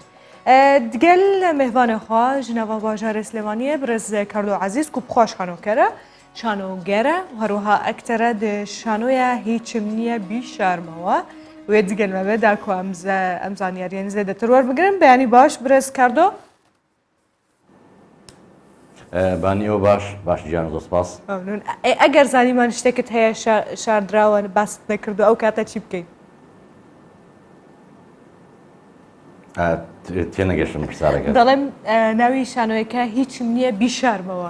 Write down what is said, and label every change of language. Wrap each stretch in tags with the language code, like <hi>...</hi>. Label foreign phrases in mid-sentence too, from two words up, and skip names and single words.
<ku>Digel mêhvanê xwe ji nava bajarê Slêmaniyê birêz Kardo Ezîz ku bi xwe şanoker e şanoger e herwiha ektere di şanoya hîçimniye bî şermewe wê digel me vê da ku em zanyariyên zêdetir werbigirin beyanî baş birêz Kardo.</ku> <ckb>بانیۆ باش گیان زۆر سپاس. ئەگەر زانیمان شتێکت هەیە شاردراوە باست نەکردو ئەو کاتە چی بکەین؟ تێنەگەشتم پرسیارەکە. دەڵێم ناوی شانۆیەکە هیچم نییە بیشارمەوە.</ckb>